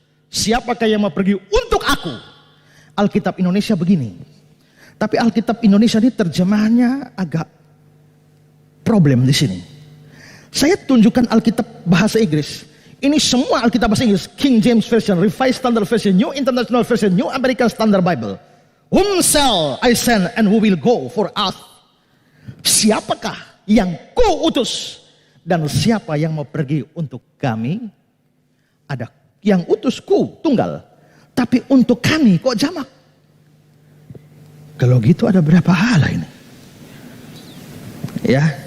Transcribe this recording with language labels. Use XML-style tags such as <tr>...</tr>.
<id>Siapakah yang mau pergi untuk aku? Alkitab Indonesia begini. Tapi Alkitab Indonesia ini terjemahannya agak problem di sini. Saya tunjukkan Alkitab bahasa Inggris. Ini semua Alkitab bahasa Inggris.</id> <en>King James Version, Revised Standard Version, New International Version, New American Standard Bible. Whom shall I send and who will go for us?</en> <id>Siapakah yang ku utus? Dan siapa yang mau pergi untuk kami? Ada yang utus ku tunggal. Tapi untuk kami kok jamak? Kalau gitu ada berapa Allah ini? Ya.</id>